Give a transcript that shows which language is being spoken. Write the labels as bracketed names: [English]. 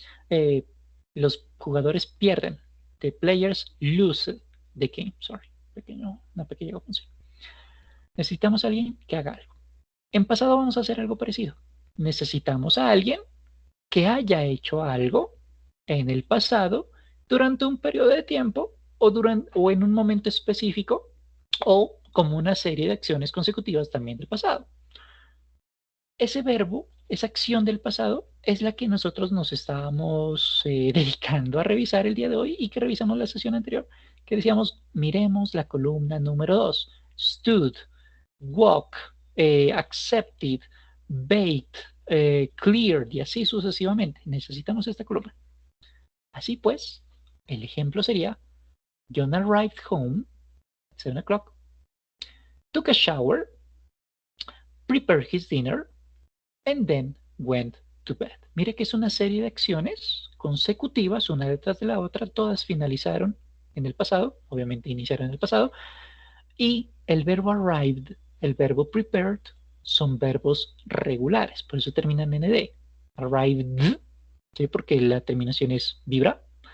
[Spanish] Eh, los jugadores pierden. [English] The players lose the game. [Spanish] Sorry, una pequeña confusión. Necesitamos a alguien que haga algo. En pasado vamos a hacer algo parecido. Necesitamos a alguien que haya hecho algo en el pasado durante un periodo de tiempo o en un momento específico o como una serie de acciones consecutivas también del pasado. Ese verbo, esa acción del pasado, es la que nosotros nos estábamos dedicando a revisar el día de hoy y que revisamos la sesión anterior, que decíamos, miremos la columna número 2, stood, walk, accepted, bait, cleared y así sucesivamente. Necesitamos esta columna. Así pues, el ejemplo sería, [English] John arrived home at 7 o'clock, took a shower, prepared his dinner, and then went to bed. [Spanish] Mire que es una serie de acciones consecutivas, una detrás de la otra, todas finalizaron en el pasado, obviamente iniciaron en el pasado, y el verbo arrived, el verbo prepared, son verbos regulares, por eso terminan en ed. Arrived, ¿sí? Porque la terminación es vibra.